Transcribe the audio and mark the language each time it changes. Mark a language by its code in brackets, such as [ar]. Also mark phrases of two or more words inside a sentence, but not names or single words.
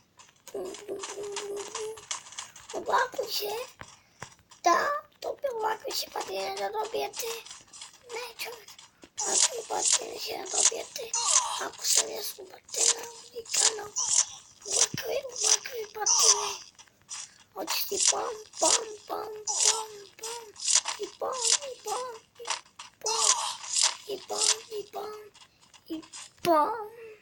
[sr] Ovako će da dobije ovakve će patine da dobijete. Ne čovjek, ovakve patine će da dobijete. Ako se ne subate na moj kanal, ovakve patine. Hoćeš ti pam, pam, pam, pam, pam, i pam, i pam, i pam, i pam, i pam, i pam.